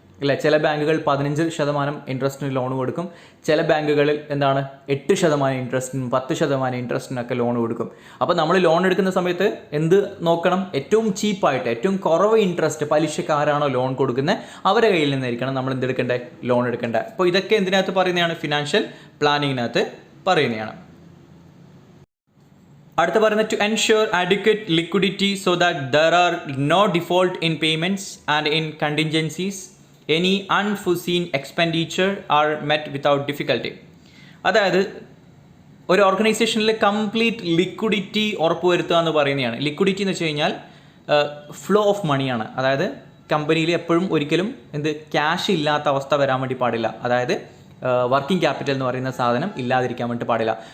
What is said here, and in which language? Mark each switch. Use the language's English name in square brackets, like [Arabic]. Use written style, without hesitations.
[Malayalam] ഇല്ല, ചില ബാങ്കുകൾ 15% ഇൻട്രസ്റ്റിന് ലോൺ കൊടുക്കും, ചില ബാങ്കുകളിൽ 8% ഇൻട്രസ്റ്റിനും 10% ഇൻട്രസ്റ്റിനൊക്കെ ലോൺ കൊടുക്കും. അപ്പോൾ നമ്മൾ ലോൺ എടുക്കുന്ന സമയത്ത് എന്ത് നോക്കണം? ഏറ്റവും ചീപ്പായിട്ട് ഏറ്റവും കുറവ് ഇൻട്രസ്റ്റ് പലിശക്ക് ആരാണോ ലോൺ കൊടുക്കുന്നത് അവരുടെ കയ്യിൽ നിന്നായിരിക്കണം നമ്മൾ എന്തെടുക്കേണ്ടത്? ലോൺ എടുക്കേണ്ടത്. അപ്പോൾ ഇതൊക്കെ എന്തിനകത്ത് പറയുന്നതാണ്? ഫിനാൻഷ്യൽ പ്ലാനിങ്ങിനകത്ത് പറയുന്നതാണ്. അടുത്ത പറയുന്നത് [English] To ensure adequate liquidity so that there are no default in payments and in contingencies any unforeseen expenditure are met without difficulty. [Malayalam] അതായത് ഒരു ഓർഗനൈസേഷനിൽ കംപ്ലീറ്റ് ലിക്വിഡിറ്റി ഉറപ്പുവരുത്തുക എന്ന് പറയുന്നതാണ്. ലിക്വിഡിറ്റി എന്ന് വെച്ച് കഴിഞ്ഞാൽ ഫ്ലോ ഓഫ് മണിയാണ്. അതായത് കമ്പനിയിൽ എപ്പോഴും ഒരിക്കലും ക്യാഷ് ഇല്ലാത്ത അവസ്ഥ വരാൻ വേണ്ടി പാടില്ല. അതായത് വർക്കിംഗ് ക്യാപിറ്റൽ എന്ന് പറയുന്ന സാധനം ഇല്ലാതിരിക്കാൻ വേണ്ടി പാടില്ല.